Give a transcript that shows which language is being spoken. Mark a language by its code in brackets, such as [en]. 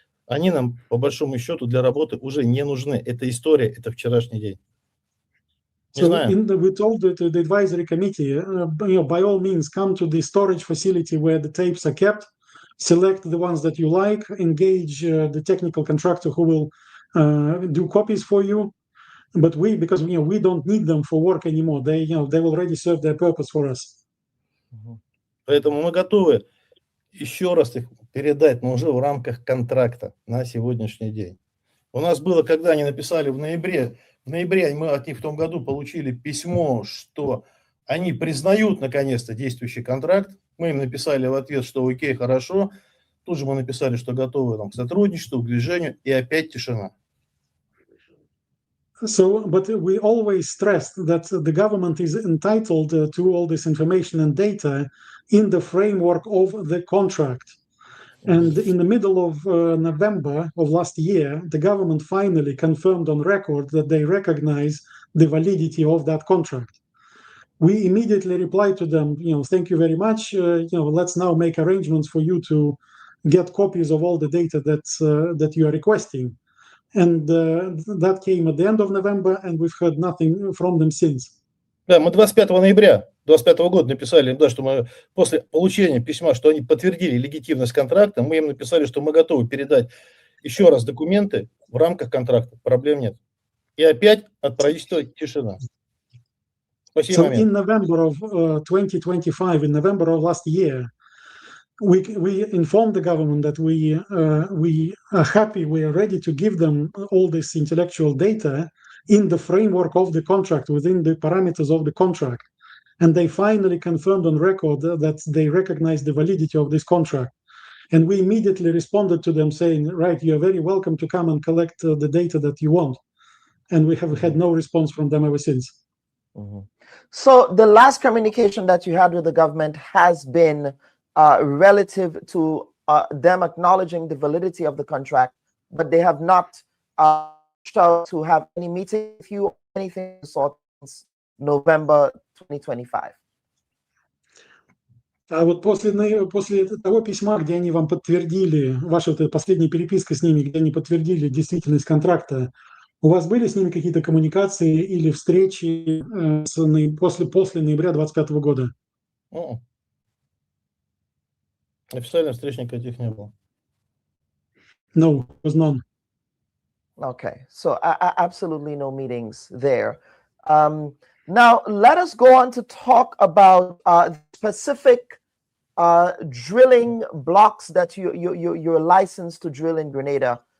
[ru] Они нам, по большому счету, для работы уже не нужны. Это история, это вчерашний день. [en] So we told the advisory committee, by all means, come to the storage facility where the tapes are kept, select the ones that you like, engage the technical contractor who will do copies for you. But because we don't need them for work anymore. They already serve their purpose for us. [ru] Поэтому мы готовы еще раз их передать, но уже в рамках контракта на сегодняшний день. У нас было, когда они написали в ноябре мы от них в том году получили письмо, что они признают наконец-то действующий контракт. Мы им написали в ответ, что окей, хорошо. Тут же мы написали, что готовы к сотрудничеству, к движению, и опять тишина. [en] But we always stressed that the government is entitled to all this information and data in the framework of the contract. And in the middle of November of last year, the government finally confirmed on record that they recognize the validity of that contract. We immediately replied to them, thank you very much. Let's now make arrangements for you to, get copies of all the data that you are requesting. And that came at the end of November, and we've heard nothing from them since. [ru] Да, мы 25 ноября 2025 года написали им, да, что мы после получения письма, что они подтвердили легитимность контракта, мы им написали, что мы готовы передать еще раз документы в рамках контракта, проблем нет. И опять от правительства тишина. [en] So in November of 2025, in November of last year, we informed the government that we are happy, we are ready to give them all this intellectual data in the framework of the contract, within the parameters of the contract. And they finally confirmed on record that they recognize the validity of this contract. And we immediately responded to them saying, right, you're very welcome to come and collect the data that you want. And we have had no response from them ever since. Mm-hmm. So the last communication that you had with the government has been relative to them acknowledging the validity of the contract, but they have not reached out to have any meeting with you or anything since November 2025. [ru] А вот после того письма, где они вам подтвердили, ваша вот последняя переписка с ними, где они подтвердили действительность контракта, у вас были с ними какие-то коммуникации или встречи после ноября 2025 года? Официальных встреч никаких не было. [en] No, was none. Okay, so absolutely no meetings there. Now, let us go on to talk about specific drilling blocks that you're licensed to drill in Grenada.